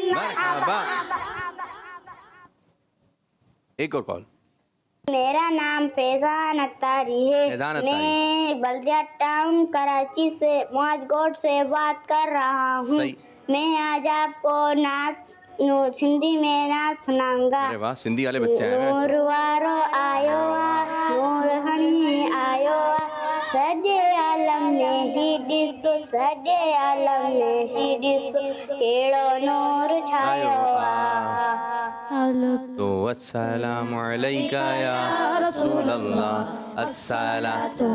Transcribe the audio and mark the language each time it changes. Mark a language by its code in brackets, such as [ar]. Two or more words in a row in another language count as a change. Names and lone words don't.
[ur] مرحبا. ایک اور کال. میرا نام فیضان اختاری ہے. فیضان اختاری. میں بلدیہ ٹاؤن کراچی سے معاذ گوٹ سے بات کر رہا ہوں. صحیح. میں آج آپ کو نعت سندھی میں نعت سناؤں گا. ارے واہ, سندھی والے بچے ہیں. [sd] نور وارو آیو آ, نور ہنی آیو آ, سجے عالم نے ہی ڈسو, سجے عالم نے ہی ڈسو, کیڑو نور چھايو آ. [ar] تو السلام علیکہ یا رسول اللہ, الصلاۃ